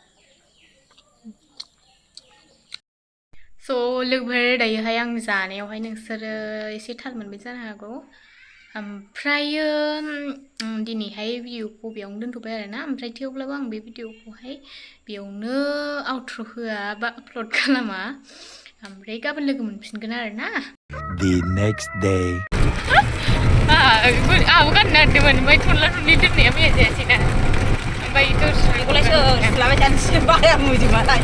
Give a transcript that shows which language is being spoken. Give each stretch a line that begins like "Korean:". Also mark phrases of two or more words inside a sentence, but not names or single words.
Bodo: स' लोगोफोर दायोहाय आं जानायावहाय नोंसोरो एसे थाल मोनबाय जानो हागौ ओमफ्रायो दिनैहाय भिडिअखौ बेयावनो दोनथ'बाय आरोना ओमफ्राय थेवब्लाबो आं बे भिडिअखौहाय बेयावनो आउट्र' होआ बा आपल'ड खालामा ओमफ्राय गाबोन लोगो मोनफिनगोन आरोना
English: The next day
Bodo: आंहाबो गाननो नागिरदोंमोन ओमफ्राय थनला थनलि दोननाया मैया जायासैना ओमफ्राय बेखौलायसो सुलाबाय थानोसै बाया मुजोबालाय